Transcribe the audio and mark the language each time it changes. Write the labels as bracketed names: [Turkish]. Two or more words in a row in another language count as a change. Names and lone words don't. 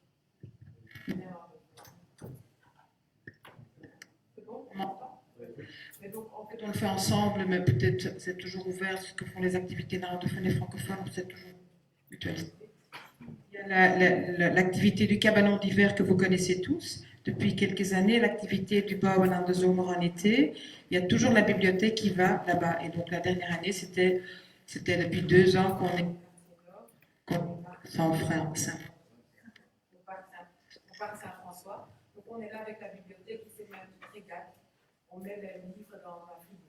[French] C'est bon, on m'entend? Mais donc, en fait, on le fait ensemble, mais peut-être c'est toujours ouvert ce que font les activités néerlandophones et francophones, c'est toujours mutualisé. Il y a l'activité du cabanon d'hiver que vous connaissez tous depuis quelques années, l'activité du Bouwen aan de Zomer en été. Il y a toujours la bibliothèque qui va là-bas. Et donc la dernière année, c'était depuis 2 ans qu'on est sans frère. Au parc Saint-François. Donc on est là avec la bibliothèque qui s'est mis un petit régal. On met les livres dans un frigo.